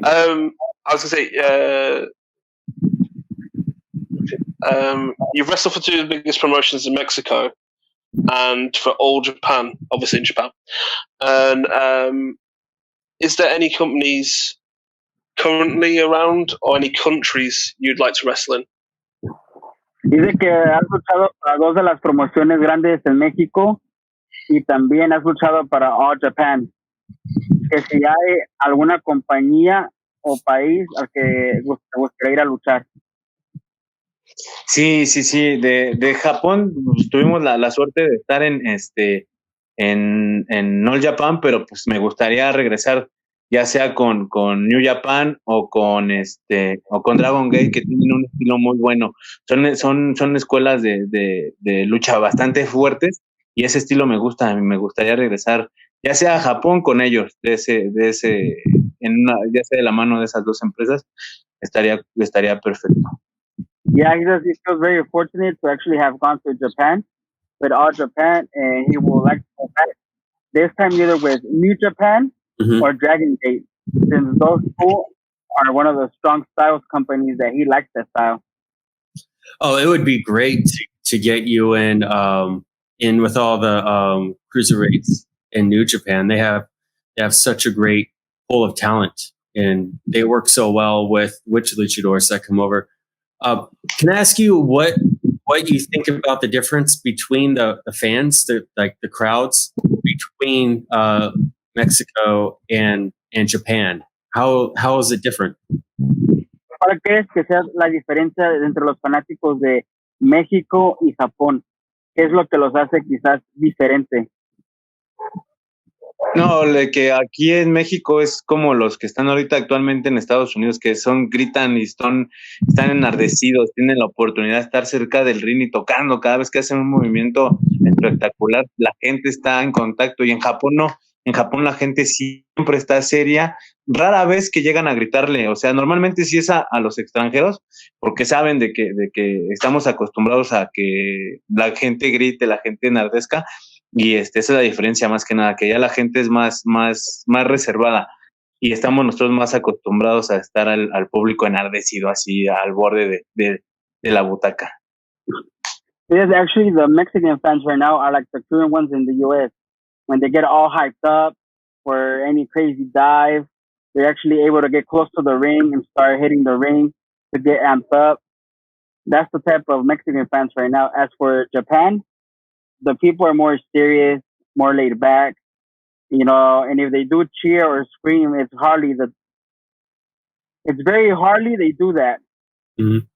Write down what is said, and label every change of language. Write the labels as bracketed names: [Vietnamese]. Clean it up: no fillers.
[English] I was going to say, you've wrestled for two of the biggest promotions in Mexico and for all Japan, obviously in Japan. And is there any companies currently around or any countries you'd like to wrestle in? [Spanish] Dice que has luchado para dos de las promociones grandes en México y también has luchado para All Japan. Que si hay alguna compañía o país al que te gustaría ir a luchar. Sí. De Japón pues, tuvimos la suerte de estar en All Japan, pero pues me gustaría regresar ya sea con New Japan o con Dragon Gate, que tienen un estilo muy bueno. Son escuelas de lucha bastante fuertes y ese estilo me gusta. Me gustaría regresar ya sea a Japón con ellos, ya sea de la mano de esas dos empresas, estaría perfecto. [English] Yeah, he feels very fortunate to actually have gone to Japan with All Japan, and he will like to go back this time either with New Japan or Dragon Gate, since those two are one of the strong styles companies that he likes that style. Oh, it would be great to get you in with all the cruiserweights in New Japan. They have such a great pool of talent, and they work so well with luchadors that come over. Can I ask you what you think about the difference between the fans, the crowds between Mexico and Japan? How is it different? [Spanish] ¿Cuál crees que sea la diferencia entre los fanáticos de México y Japón? ¿Qué es lo que los hace quizás diferente? No, que aquí en México es como los que están ahorita actualmente en Estados Unidos, que gritan y están enardecidos, tienen la oportunidad de estar cerca del ring y tocando. Cada vez que hacen un movimiento espectacular, la gente está en contacto, y en Japón no. En Japón la gente siempre está seria, rara vez que llegan a gritarle. O sea, normalmente sí es a los extranjeros, porque saben de que estamos acostumbrados a que la gente grite, la gente enardezca. Y esa es la diferencia más que nada, que ya la gente es más reservada y estamos nosotros más acostumbrados a estar al público enardecido, así al borde de la butaca. [English] Yes, actually the Mexican fans right now are like the current ones in the US. When they get all hyped up for any crazy dive, they're actually able to get close to the ring and start hitting the ring to get amped up. That's the type of Mexican fans right now. As for Japan, the people are more serious, more laid back, and if they do cheer or scream, it's very hardly they do that. Mm-hmm.